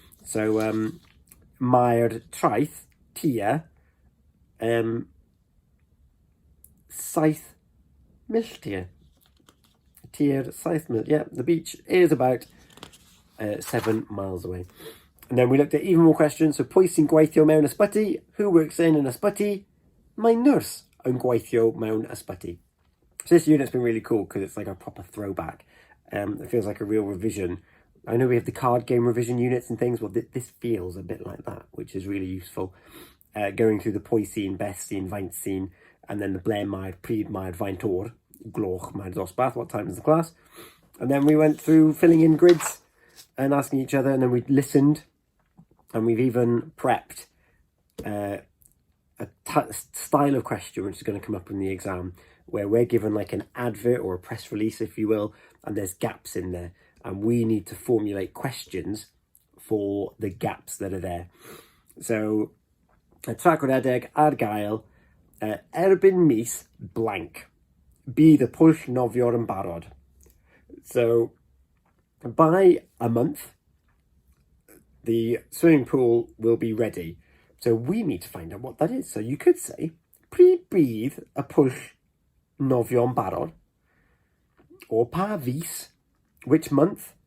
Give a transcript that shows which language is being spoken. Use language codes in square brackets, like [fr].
[cy] So mae'r traeth, tir, 7 milltir. Tir 7 mil. [en] Yeah, the beach is about 7 miles away. And then we looked at even more questions. [cy] So pwy sy'n gweithio mewn ysbyty? [en] Who works in an [cy] ysbyty? [en] My nurse [cy] yn gweithio mewn ysbyty. [en] So this unit's been really cool because it's like a proper throwback. It feels like a real revision. I know we have the card game revision units and things. Well, this feels a bit like that, which is really useful. Going through the [cy] pwy sy'n, beth sy'n, faint sy'n, [en] and then the [cy] ble mae'r, pryd mae'r, faint o'r, gloch mae'r dosbarth, [en] what time is the class. And then we went through filling in grids and asking each other, and then we listened, and we've even prepped a style of question which is going to come up in the exam, where we're given like an advert or a press release, if you will, and there's gaps in there, and we need to formulate questions for the gaps that are there. [cy] So, y tragwydedig ar gael, erbyn mis blank, bydd y pwll nofio yn barod. [en] So, by a month, the swimming pool will be ready. So we need to find out what that is. So you could say, [cy] pryd bydd y pwll nofio yn barod? [en] Or [cy] pa fis, [en] which month?